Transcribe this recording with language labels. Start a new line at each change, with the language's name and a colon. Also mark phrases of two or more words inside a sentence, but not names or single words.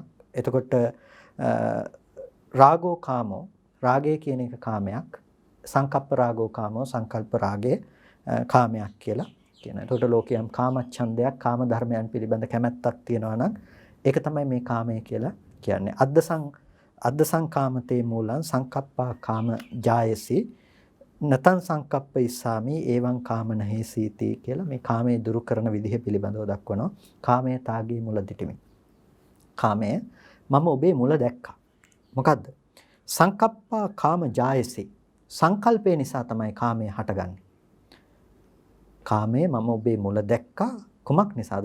Sinhala: එතකොට
Pali: රාගෝ කාමෝ,
Sinhala: රාගය කියන එක කාමයක්.
Pali: සංකප්ප රාගෝ කාමෝ,
Sinhala: සංකල්ප රාගයේ කාමයක් කියලා කියනවා. එතකොට ලෝකයම් කාමච්ඡන්දයක්, කාම ධර්මයන් පිළිබඳ කැමැත්තක් තියෙනවා නම් ඒක තමයි මේ කාමය කියලා කියන්නේ.
Pali: අද්දසං කාමතේ මූලං සංකප්පා කාම ජායසි නතං සංකප්ප ඉස්සාමි එවං කාම නහේසීති
Sinhala: කියලා මේ කාමයේ දුරු කරන විදිහ පිළිබඳව දක්වනවා. කාමයේ තාගේ මුල දිටිමි. කාමය මම ඔබේ මුල දැක්කා. මොකද්ද?
Pali: සංකප්පා කාම ජායසි.
Sinhala: සංකල්පය නිසා තමයි කාමය හටගන්නේ. කාමයේ මම ඔබේ මුල දැක්කා. කුමක් නිසාද?